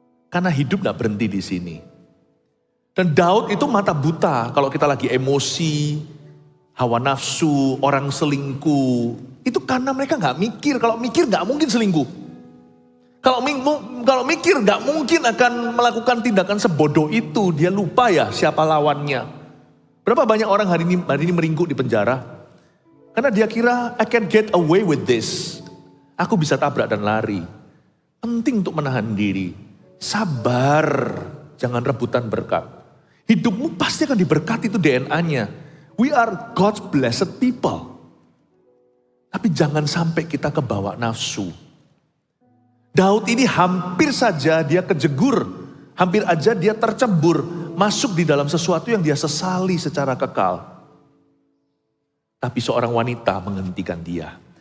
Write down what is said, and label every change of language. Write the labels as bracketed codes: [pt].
[id] Karena hidup gak berhenti di sini. Dan Daud itu mata buta kalau kita lagi emosi, hawa nafsu, orang selingkuh. Itu karena mereka gak mikir. Kalau mikir gak mungkin selingkuh. Kalau mikir gak mungkin akan melakukan tindakan sebodoh itu. Dia lupa ya siapa lawannya. Berapa banyak orang hari ini meringkuk di penjara. Karena dia kira [en] I can get away with this. [id] Aku bisa tabrak dan lari. Penting untuk menahan diri. Sabar, jangan rebutan berkat. Hidupmu pasti akan diberkati, itu DNA-nya. [en] We are God's blessed people. [id] Tapi jangan sampai kita kebawa nafsu. Daud ini hampir saja dia kejegur. Hampir aja dia tercebur. Masuk di dalam sesuatu yang dia sesali secara kekal. Tapi seorang wanita menghentikan dia.